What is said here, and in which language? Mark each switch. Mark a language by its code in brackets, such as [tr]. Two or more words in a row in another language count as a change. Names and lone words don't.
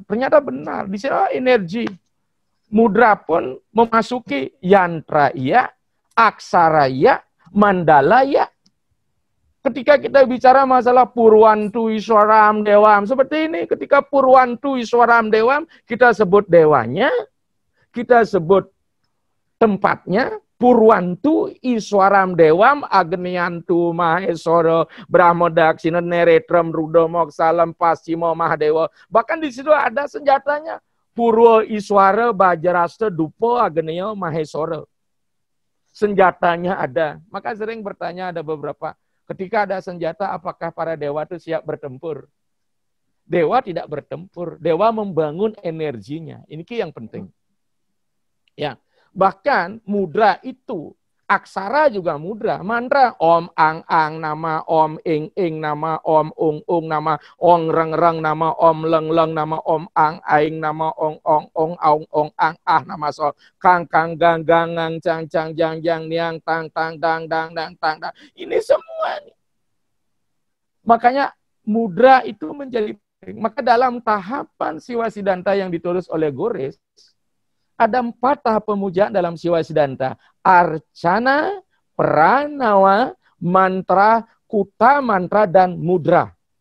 [id] Ternyata benar, di sini energi. Mudra pun memasuki yantra iya, aksara iya, mandala iya. Ketika kita bicara masalah Purwantu Iswaram Dewam, seperti ini, ketika Purwantu Iswaram Dewam, kita sebut dewanya, kita sebut tempatnya, [sa] Purwantu Iswaram Dewam Agniyantu Maheswara Brahmodaksina Neretram Ruda Moksa Lempasimo Mahadewa. [id] Bahkan di situ ada senjatanya. [sa] Purwa Iswara Bajrasta Dupo Agniya Maheswara. [id] Senjatanya ada. Maka sering bertanya ada beberapa. Ketika ada senjata, apakah para dewa itu siap bertempur? Dewa tidak bertempur. Dewa membangun energinya. Ini yang penting. Ya. Bahkan mudra itu, aksara juga mudra. [sa] Mantra om ang ang nama, om ing ing nama, om ung ung nama, ong reng reng nama, om leng leng nama, om ang aing nama, ong ong ong aung ong ang ah nama so, kang kang gang gang ngang cang cang jang jang niang tang tang dang dang dang tang dang. [id] Ini semua nih. Makanya mudra itu menjadi penting. Maka dalam tahapan Siwa Siddhanta yang ditulis oleh Gores, ada 4 tahap pemujaan dalam Siwa Siddhanta. Arcana, Pranawa, Mantra, Kuta, Mantra, dan Mudra.